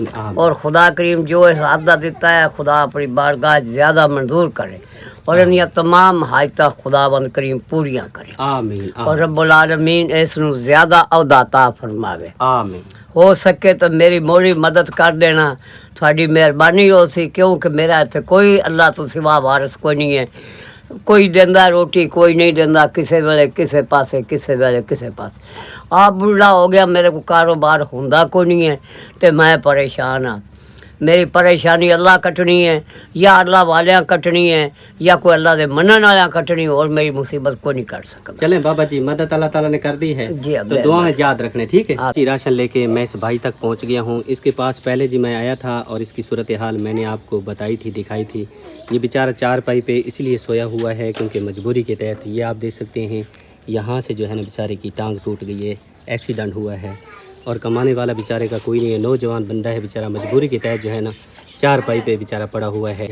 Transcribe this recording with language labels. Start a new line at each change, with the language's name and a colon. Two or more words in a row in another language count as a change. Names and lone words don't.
Punjabi: اور خدا کریم جو اس عہدہ دیتا ہے خدا اپنی بارگاہ چ زیادہ منظور کرے اور انہی تمام حاجتاں خداوند کریم پوریاں کرے، آمین اور رب العالمین اس نو زیادہ عہدہ عطا فرماوے۔ آمین۔ ہو سکے تو میری موڑی مدد کر دینا، تھوڑی مہربانی ہو سی، کیونکہ میرا اتنے کوئی اللہ تو سوا وارث کوئی نہیں ہے، کوئی دیندا روٹی کوئی نہیں دیندا، کسے ویلے کسے پاسے، کسے ویلے کسے پاسے۔ آپ بوڑھا ہو گیا، میرے کو کاروبار ہوندا کوئی نہیں ہے تے میں پریشان ہاں، میری پریشانی اللہ کٹنی ہے یا اللہ والیاں کٹنی ہے یا کوئی اللہ دے منن والیاں کٹنی،
Urdu: اور میری مصیبت کوئی نہیں کٹ سکتا۔ چلیں بابا جی مدد اللہ تعالیٰ نے کر دی ہے جی تو دعا میں یاد رکھنے، ٹھیک ہے جی۔ راشن لے کے میں اس بھائی تک پہنچ گیا ہوں، اس کے پاس پہلے جی میں آیا تھا اور اس کی صورتحال میں نے آپ کو بتائی تھی، دکھائی تھی۔ یہ بیچارہ 4 پائی پہ اس لیے سویا ہوا ہے کیونکہ مجبوری کے تحت، یہ آپ دیکھ سکتے ہیں یہاں سے جو ہے نا بیچارے کی ٹانگ ٹوٹ گئی ہے، ایکسیڈنٹ ہوا ہے، اور کمانے والا بیچارے کا کوئی نہیں ہے، نوجوان بندہ ہے بیچارہ، مجبوری کے تحت جو ہے نا 4 پائی پہ بیچارہ پڑا ہوا ہے۔